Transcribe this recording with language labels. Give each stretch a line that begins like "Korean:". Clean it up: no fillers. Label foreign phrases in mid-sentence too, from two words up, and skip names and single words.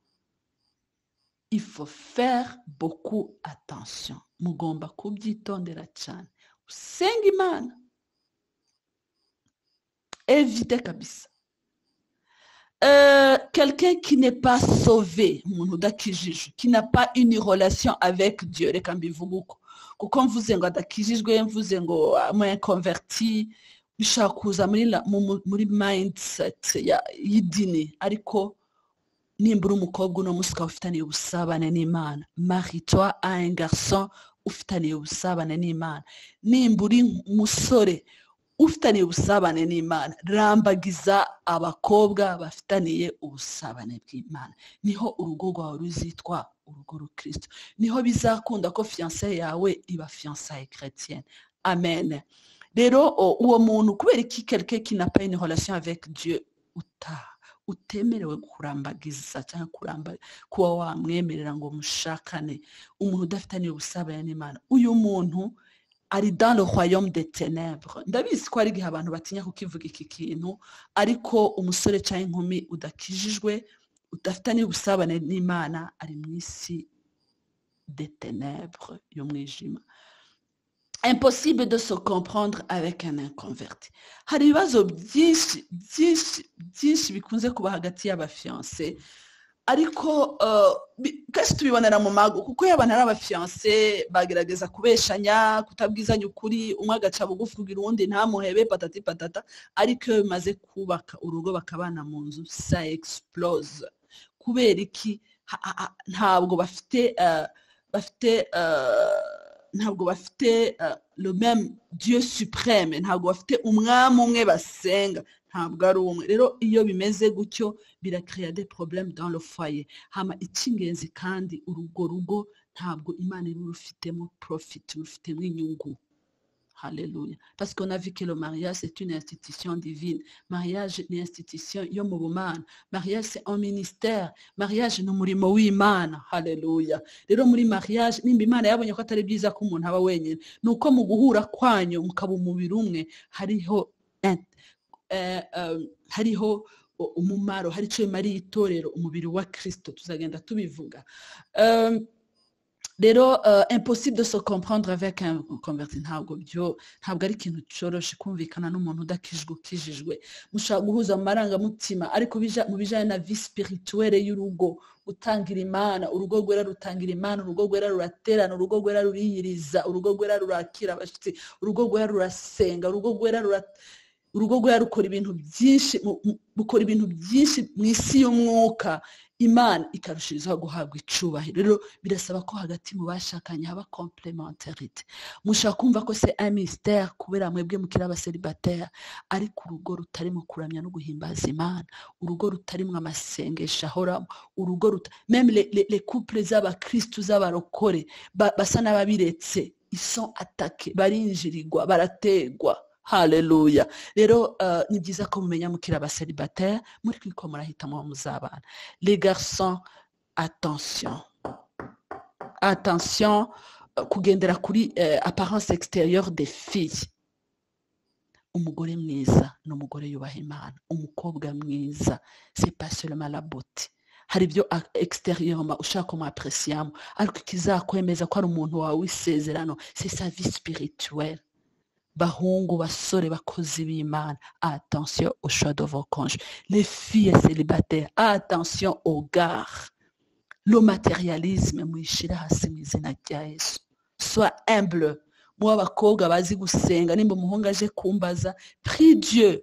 French: Il faut faire beaucoup attention.
Kinyarwanda: Mugomba kubyitondera cyane. Usenga Imana. Évitez kabisa.
French: Quelqu'un qui n'est pas sauvé, qui n'a pas une relation avec Dieu,
Kinyarwanda: reka mbivuga uko, kuko mvuze ngo adakijijwe, mvuze ngo
French: moyen converti,
Kinyarwanda: bishaka kuza muri mindset y'idini. Ariko nimbura umukobwa uno musi ukaba ufitaniye ubusabane n'Imana,
French: marie-toi à un garçon
Kinyarwanda: ufitaniye ubusabane n'Imana. Nimbura umusore ufitaniye ubusabane n'Imana, rambagiza abakobwa bafitaniye ubusabane bw'Imana. Niho urugo rwawe ruzitwa urugo rukristo, niho bizakunda ko fiancé yawe iba
French: fiancée chrétienne.
Kinyarwanda: Amen. Rero uwo muntu kubera iki
French: quelqu'un qui n'a pas une relation avec Dieu
Kinyarwanda: utemerewe kurambagiza cyangwa kuba wamwemerera ngo mushakane umuntu udafitaniye ubusabane n'Imana. Uyu muntu ari
French: dans le royaume des ténèbres.
Kinyarwanda: Ndabizi ko ari gihe abantu batinya kukivuga iki kintu, ariko umusore cyangwa inkumi udakijijwe, udafitaniye ubusabane n'Imana, ari mu isi
French: des ténèbres
Kinyarwanda: y'umwijima.
French: Impossible de se comprendre avec un inconverti.
Kinyarwanda: Hari ibibazo byinshi bikunze kuba hagati y'abafiancé, ariko kenshi tubibonera mu mago, kuko iyo abantu ari abafiancé bagerageza kubeshanya, kutabwizanya ukuri, umwe agaca bugufi kugira uwundi ntamuhebe
French: patati patata,
Kinyarwanda: ariko iyo bimaze kubaka urugo bakabana mu nzu,
French: ça explose.
Kinyarwanda: Kubera iki? Ntabwo bafite ntabwo bafite
French: le même Dieu suprême,
Kinyarwanda: ntabwo bafite umwami umwe basenga, ntabwo ari umwe. Rero iyo bimeze gutyo birakrea
French: des problèmes dans le foyer.
Kinyarwanda: Hama icy'ingenzi kandi urugo ntabwo Imana iri rufitemo profit, rufitemo inyungu.
French: Alléluia. Parce qu'on a vu que le mariage, c'est une institution divine.
Kinyarwanda: Mariage ni institution yo mu bumana.
French: Mariage, c'est un ministère.
Kinyarwanda: Mariage ni umurimo w'Imana. Alléluia. Rero muri mariage, nimba Imana yabonye ko atari byiza ko umuntu aba wenyine, nuko mu guhura kwanyu mukaba umubiri umwe, hariho umumaro, hari icyo bimariye itorero, umubiri wa Kristo. Tuzagenda tubivuga.
French: Rero impossible de se comprendre avec un converti.
Kinyarwanda: Ntabwo ari ikintu cyoroshe kumvikana n'umuntu ukijijwe. Mushaka guhuza amarangamutima, ariko mu bijyanye na
French: vie spirituelle
Kinyarwanda: y'urugo, gutangira Imana, urugo rwera rutangira Imana, urugo rwera ruraterana, urugo rwera ruriyiriza, urugo rwera rurakira abashyitsi, urugo rwera rurasenga, urugo rwera rukora ibintu byinshi mu isi y'umwuka. Imana ikarushirizaho guhabwa icubahiro. Rero birasaba ko hagati mu bashakanye haba complémentarité. Mushaka kumva ko
French: c'est un mystère
Kinyarwanda: kubera mwebwe mukira abaselibatère, ariko urugo rutarimo kuramya no guhimbaza Imana, urugo rutarimo amasengesho ahoramo, urugo
French: même les couples
Kinyarwanda: z'abakristu z'abarokore basa n'ababiretse,
French: ils sont attaqués,
Kinyarwanda: barinjirirwa, barategwa. Haleluya. Rero ni byiza ko mumenya mukira abaselibatère, muri kwiko murahitamo muzabana.
French: Les garçons, attention
Kinyarwanda: kugendera kuri
French: apparence extérieure des filles.
Kinyarwanda: Umugore mwiza n'umugore yubaha Imana, umukobwa mwiza,
French: c'est pas seulement la beauté.
Kinyarwanda: Hari ibyo extérieurement ushaka kumwapreciamo, ariko kizakwemeza ko ari umuntu wawe w'isezerano,
French: c'est sa vie spirituelle.
Kinyarwanda: Bahungu, basore, bakozi b'Imana,
French: attention au choix de vos conjoints. Les filles célibataires, attention au gars. Le matérialisme,
Kinyarwanda: mwishira hasi mu izina rya Yesu.
French: Sois humble.
Kinyarwanda: Mwa bakobwa bazi gusenga, nimba umuhungu aje kumbaza,
French: prie Dieu.